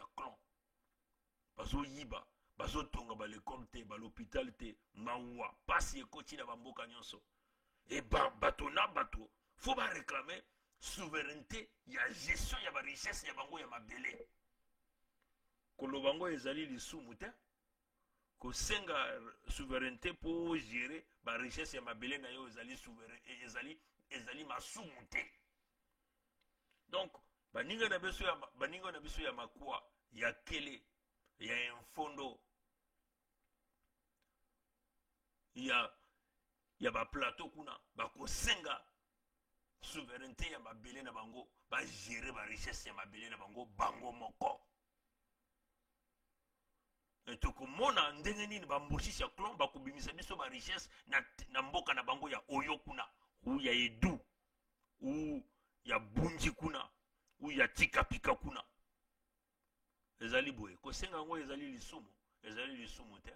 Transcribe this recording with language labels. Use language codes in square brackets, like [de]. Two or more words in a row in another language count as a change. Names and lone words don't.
[ln] clan bazoyiba bazotonga ba l'école te ba l'hôpital te mawa pasi ekoti na bamboka nyonso et bato na bato faut ba [fr] réclamer souveraineté [ln] ya gestion ya ba richesse ya bango ya mabele koloba ngo ezali lisumu te kosenga [fr] souveraineté pour gérer [ln] ba richesse ya mabele na yo ezali souverain ezali masumu te. Donc baninga na biso ya makwa ya kele ya infondo ya ba plateau kuna bakosenga souveraineté ya mabele na bango ba gérer ba richesse ya mabele na bango moko. Tokomona ndenge nini bamboshisi ya clan bakobimisa biso ba richesse na mboka na bango ya oyo kuna ou ya edu ou ya bunji kuna ou ya tikapika kuna ezali boye kosenga ngo ezali lisumu te.